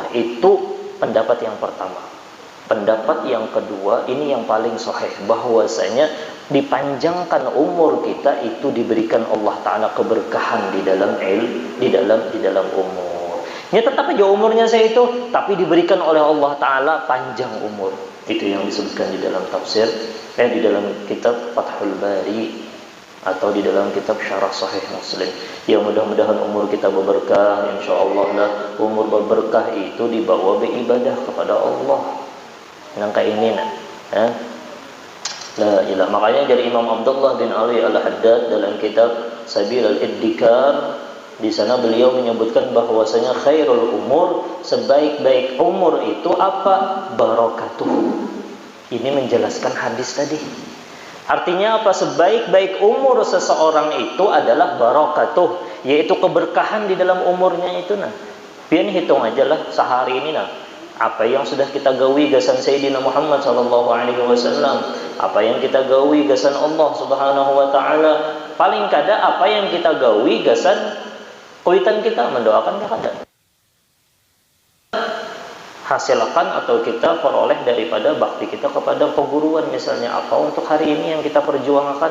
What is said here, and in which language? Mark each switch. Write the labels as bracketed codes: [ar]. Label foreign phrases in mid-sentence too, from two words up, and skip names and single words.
[id] Itu pendapat yang pertama. Pendapat yang kedua, ini yang paling sahih, bahwasanya dipanjangkan umur kita itu diberikan Allah Ta'ala keberkahan di dalam umur. Ya tetap aja umurnya saya itu, tapi diberikan oleh Allah Ta'ala panjang umur. Itu yang disebutkan di dalam tafsir, di dalam kitab Fathul Bari, atau di dalam kitab Syarah Sahih Muslim. Ya mudah-mudahan umur kita berberkah, insyaallah lah. Umur berberkah itu dibawa beribadah kepada Allah. Nangka ini nah. [ar] لا إله. [id] Makanya dari Imam Abdullah bin Ali Al-Haddad dalam kitab Sabil Al-Iddikar, di sana beliau menyebutkan bahwasanya [ar] خير العمر, [id] sebaik-baik umur itu apa? Barakatuh. Ini menjelaskan hadis tadi. Artinya apa? Sebaik-baik umur seseorang itu adalah barakatuh, yaitu keberkahan di dalam umurnya itu. Nah, biar hitung aja lah sehari ini nah. Apa yang sudah kita [bjn] gawi gasan [id] Sayyidina Muhammad [ar] صلى الله عليه وسلم, [bjn] apa yang kita gawi gasan [ar] الله سبحانه وتعالى, [bjn] paling kada apa yang kita gawi gasan kuitan kita mendoakan kada. [id] Hasilkan atau kita peroleh daripada bakti kita kepada peguruan, misalnya apa untuk hari ini yang kita perjuangkan.